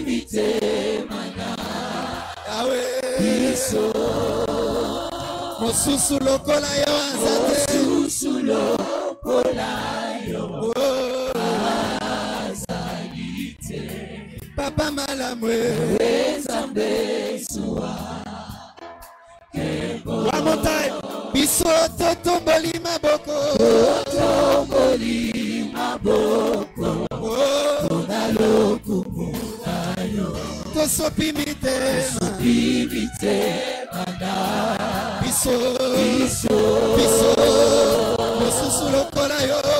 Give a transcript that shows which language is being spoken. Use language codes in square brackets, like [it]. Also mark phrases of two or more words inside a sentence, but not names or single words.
[ln] yawe mosusu lokola yo azate papa malamu Nzambe suwa [en] one more time [ln] biso totomboli maboko tosopi mitema biso mosusu lokola yo